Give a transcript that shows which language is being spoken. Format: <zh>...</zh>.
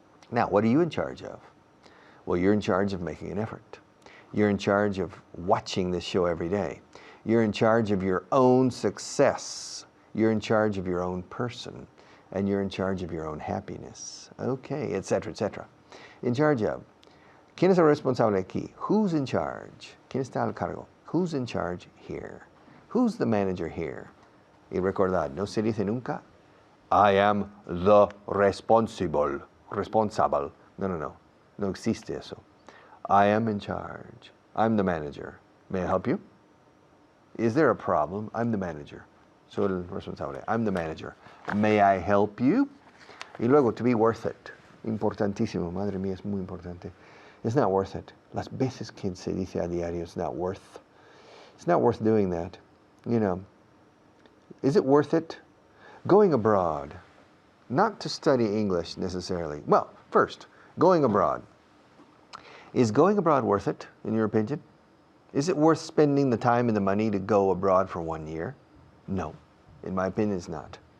<en>Now, what are you in charge of? Well, you're in charge of making an effort. You're in charge of watching this show every day. You're in charge of your own success. You're in charge of your own person. And you're in charge of your own happiness. Okay, etc., etc. In charge of.</en> <es>¿Quién es el responsable aquí?</es> <en>Who's in charge?</en> <es>¿Quién está al cargo?</es> <en>Who's in charge here? Who's the manager here?</en> <es>Y recordad, no se dice nunca,</es> <en>I am the responsible.</en> <es>Responsable. No. No existe eso.</es> <en>I am in charge. I'm the manager. May I help you? Is there a problem? I'm the manager.</en> <es>Soy el responsable.</es> <en>I'm the manager. May I help you?</en> <es>Y luego,</es> <en>to be worth it. Importantísimo.</en> <es>Madre mía, es muy importante.</es> <en>It's not worth it.</en> <es>Las veces que se dice a diario,</es> <en>it's not worth. It's not worth doing that. You know, is it worth it? Going abroad. Not to study English necessarily. Well, first, going abroad. Is going abroad worth it, in your opinion? Is it worth spending the time and the money to go abroad for 1 year? No. In my opinion, it's not.</en>